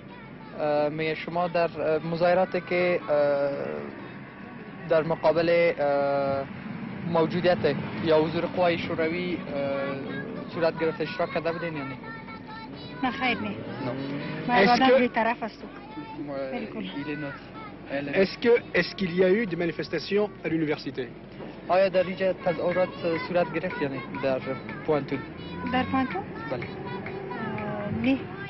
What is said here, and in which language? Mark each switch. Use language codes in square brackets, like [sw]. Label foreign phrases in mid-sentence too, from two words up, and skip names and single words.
[fa] میگه شما در مظاهراتی که در مقابل موجودیت یا حضور قوای شوروی صورت گرفته اشتراک کرده بودین یا نه؟ نه خیر نه. [fr] Est-ce [fa] ما [fr] que- [fa] بی طرف هستم. [fr] Est-ce qu'il y a eu des manifestations à l'université? [fa] آیا در اینجا تظاهرات صورت گرفت یا نه در پوانتون؟ در پانتون؟ بله. نه.